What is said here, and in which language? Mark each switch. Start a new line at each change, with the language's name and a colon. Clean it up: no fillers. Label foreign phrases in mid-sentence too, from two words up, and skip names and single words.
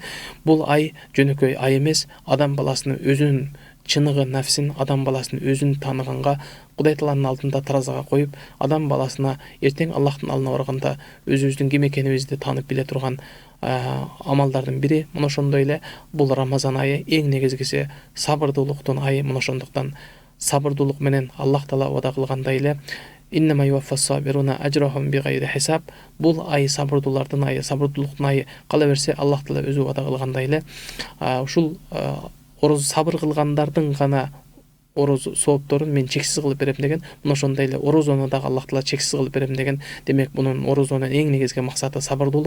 Kyrgyz: Бул ай жөнөкөй ай эмес, адам баласынын өзүнүн чыныгы нафсин, адам баласынын өзүн тааныганга, Кудай тааланын алдында таразага коюп, адам баласына эртең Аллахтын алдына барганда өзүбүздүн ким экенибизди таанып биле турган амалдардын бири. Мына ошондой эле бул Рамазан айы эң негизгиси сабырдуулуктун айы. Мына ошондуктан сабырдуулук менен Аллах таала убада кылгандай эле
Arabic: إنما يوفى الصابرون أجرهم بغير حساب.
Kyrgyz: Бул ай сабырдуулардын айы, сабырдуулуктун айы. Кала берсе Аллах таала өзү убада кылгандай эле ушул ороз сабыр кылгандардын гана ороз соопторун мен чексиз кылып берем деген. Мына ошондой эле орозону дагы Аллах таала чексиз кылып берем деген. Демек мунун орозонун эң негизги максаты сабырдуулук.